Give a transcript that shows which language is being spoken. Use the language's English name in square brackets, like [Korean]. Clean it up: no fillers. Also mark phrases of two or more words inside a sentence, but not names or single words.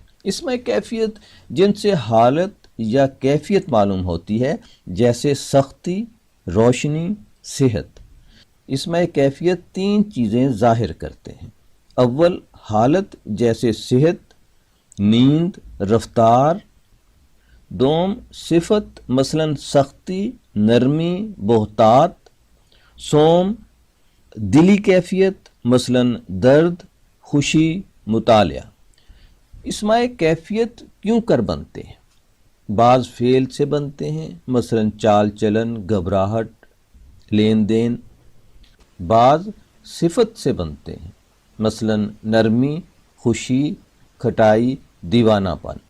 [Urdu] اسماء کیفیت جن سے حالت یا کیفیت معلوم ہوتی ہے، جیسے سختی، روشنی، صحت۔ اسماء کیفیت 3 چیزیں ظاہر کرتے ہیں: اول حالت جیسے صحت، نیند، رفتار۔ دوم صفت مثلا سختی، نرمی، بہتات۔ سوم دلی کیفیت مثلا درد، خوشی، مطالعہ۔ اسماء کیفیت کیوں کر بنتے ہیں؟ بعض فعل سے بنتے ہیں، مثلا چال چلن، گھبراہٹ، لین دین۔ بعض صفت سے بنتے ہیں، مثلا نرمی، خوشی، کھٹائی، دیوانہ پن۔